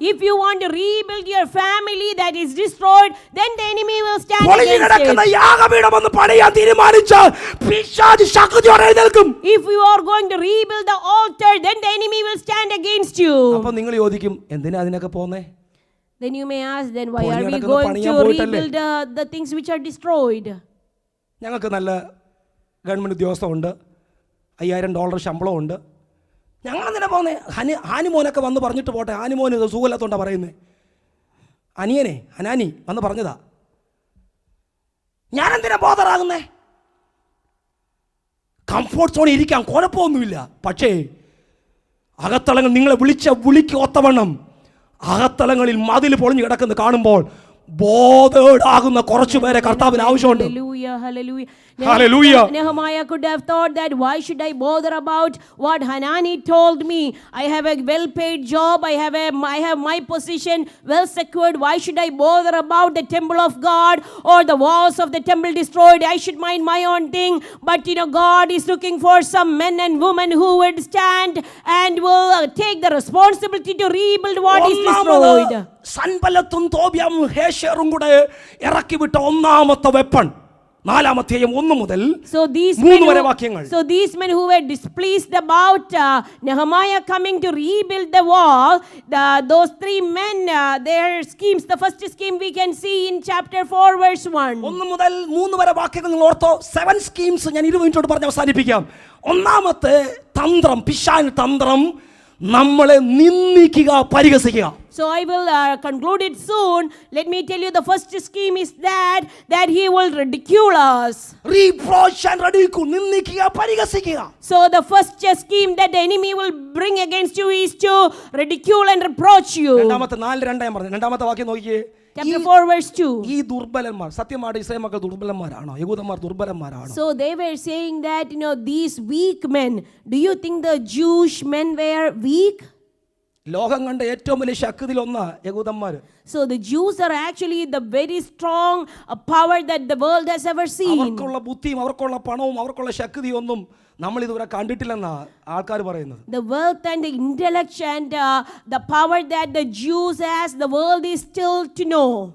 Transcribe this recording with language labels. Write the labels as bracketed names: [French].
[English] If you want to rebuild your family that is destroyed, then the enemy will stand [Malayalam] പൊളിഞ്ഞു കിടക്കുന്ന യാഗപീഠം ഒന്ന് പണിയാൻ തീരുമാനിച്ചാൽ പിശാച് ശക്തിയോടെ എഴുന്നേൽക്കും. [English] If you are going to rebuild the altar, then the enemy will stand against you. [Malayalam] അപ്പോൾ നിങ്ങൾ ചോദിക്കും, എന്തിനാ അതിനൊക്കെ പോന്നേ? [English] Then you may ask, then why are we going to rebuild the things which are destroyed? [Malayalam] ഞങ്ങൾക്ക് നല്ല government ഉദ്യോഗസ്ഥമുണ്ട്, $5000 ശമ്പളമുണ്ട്, ഞങ്ങളെന്തിനാ പോകുന്നത്? ഹാനിമോനൊക്കെ വന്ന് പറഞ്ഞിട്ട് പോട്ടെ, ഹാനിമോന് സുഖമില്ലാത്തതുകൊണ്ടാണ് പറയുന്നത്. ഹനാനി വന്ന് പറഞ്ഞതാ, ഞാനെന്തിനാ ബോധറാകുന്നേ? കംഫോർട്ട് സോണിൽ ഇരിക്കാം, കുഴപ്പമൊന്നുമില്ല. പക്ഷേ അകത്തളങ്ങൾ നിങ്ങളെ വിളിക്ക് ഒത്തവണ്ണം അകത്തളങ്ങളിൽ മതിൽ പൊളിഞ്ഞു കിടക്കുന്നത് കാണുമ്പോൾ ബോധേഡാകുന്ന കുറച്ചു പേരെ കർത്താവിന് ആവശ്യമുണ്ട്. [English] Hallelujah. Nehemiah could have thought that, why should I bother about what Hanani told me? I have a well-paid job. I have my position well secured. Why should I bother about the temple of God or the walls of the temple destroyed? I should mind my own thing. But God is looking for some men and women who would stand and will take the responsibility to rebuild what is destroyed. [Malayalam] സൻബല്ലത്തും തോബിയാവും ഹേശേറും കൂടെ ഇറക്കി വിട്ട ഒന്നാമത്തെ weapon 4-ാം 1 മുതൽ 3 വരെ വാക്യങ്ങൾ. [English] So these men who were displeased about Nehemiah coming to rebuild the wall, those 3 men, their schemes, the first scheme we can see in chapter 4 verse 1. [Malayalam] 1 മുതൽ 3 വരെ വാക്യങ്ങൾ നിങ്ങൾ ഓർത്തോ. 7 സ്കീംസ് ഞാൻ 20 മിനിറ്റോട് പറഞ്ഞ് അവസാനിപ്പിക്കാം. ഒന്നാമത്തെ തന്ത്രം, പിശാചിന്റെ തന്ത്രം, നമ്മളെ നിന്ദിക്കുക, പരിഹസിക്കുക. [English] So I will conclude it soon. Let me tell you, the first scheme is that he will ridicule us. Reproach and ridicule, [Malayalam] നിന്ദിക്കുക, പരിഹസിക്കുക. [English] So the first scheme that the enemy will bring against you is to ridicule and reproach you. [Malayalam] രണ്ടാമത്തെ 4:2 ഞാൻ പറഞ്ഞു. രണ്ടാമത്തെ വാക്യം നോക്കിയേ. [English] Chapter 4 verse 2. [Malayalam] ഈ ദുർബലന്മാർ, സത്യമായിട്ട് Israel മക്കൾ ദുർബലന്മാരാണോ? യഹൂദന്മാർ ദുർബലന്മാരാണോ? [English] So they were saying that, these weak men, do you think the Jewish men were weak? [Malayalam] ലോകം കണ്ട ഏറ്റവും വലിയ ശക്തിയിൽ ഒന്നാ യഹൂദന്മാർ. [English] So the Jews are actually the very strong power that the world has ever seen. [Malayalam] അവർക്കുള്ള ബുദ്ധിയും അവർക്കുള്ള പണവും അവർക്കുള്ള ശക്തിയൊന്നും നമ്മൾ ഇതുവരെ കണ്ടിട്ടില്ലെന്നാ ആൾക്കാർ പറയുന്നത്. [English] The wealth and the intellect and the power that the Jews has, the world is still to know.